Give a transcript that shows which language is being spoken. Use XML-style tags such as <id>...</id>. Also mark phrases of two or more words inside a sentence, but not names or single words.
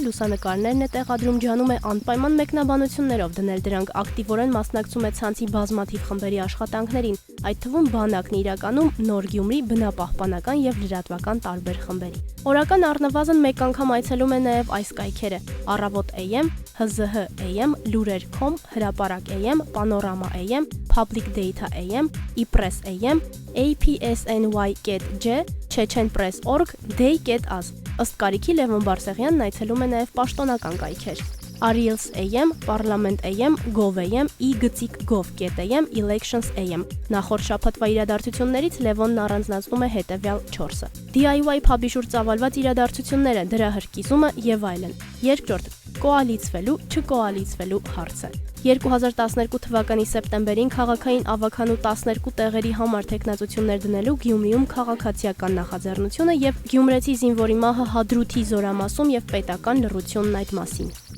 <hy>լուսանկարներն է տեղադրում, ջանում է անպայման մեկնաբանություններով դնել դրանք, ակտիվորեն մասնակցում է ցանցի բազմաթիվ խմբերի աշխատանքներին, այդ թվում բանակն իրականում Նոր Գյումրի բնապահպանական եւ լրատվական տարբեր խմբերի։ Օրական առնվազն մեկ անգամ այցելում է նաեւ այս կայքերը՝ Առավոտ AM, ՀԶՀ AM, Լուրեր.com, Հրապարակ AM, Պանորամա AM, Public Data AM, Ipress AM, APSNY.J, Chechen.Press.org, Day.az։ Ըստ կարիքի Լևոն Բարսեղյանն այցելում է նաեւ պաշտոնական կայքեր։ Ariels AM, Parliament AM, Gov.am, i-gov.am, Elections AM։ Նախորդ շաբաթվա իրադարձություններից Լևոնն առանձնացնում է հետևյալ 4-ը. DIY փաբի շուրջ ծավալված իրադարձությունները, դրա հրկիզումը եւ այլն։ Երկրորդ՝ կոալիցվելու, չկոալիցվելու հարցը։ 2012 թվականի սեպտեմբերին քաղաքային ավագանու 12 տեղերի համար տեխնացություններ դնելու Գյումրիում քաղաքացիական նախաձեռնությունը եւ Գյումրեցի զինվորի մահը Հադրութի զորամասում եւ պետական լռությունն այդ մասին։</hy>